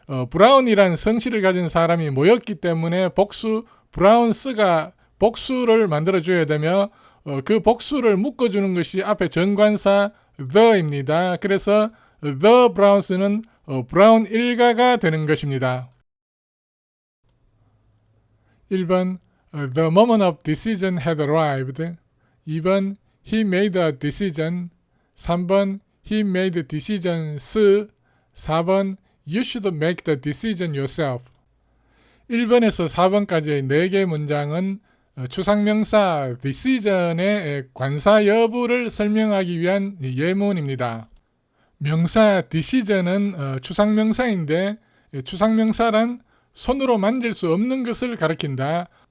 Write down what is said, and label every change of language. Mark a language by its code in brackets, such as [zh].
[ko] 브라운이란 성씨를 가진 사람이 모였기 때문에 복수 브라운스가 복수를 만들어줘야 되며 그 복수를 묶어주는 것이 앞에 정관사 the입니다. 그래서 the Browns는 브라운 일가가 되는 것입니다. [en] 1번 The moment of decision had arrived. 2번 He made a decision. 3번 He made decisions. 4번 You should make the decision yourself. [ko] 1번에서 4번까지의 4개 문장은 추상명사 decision의 관사 여부를 설명하기 위한 예문입니다. 명사 decision은 추상명사인데 추상명사란 손으로 만질 수 없는 것을 가리킨다.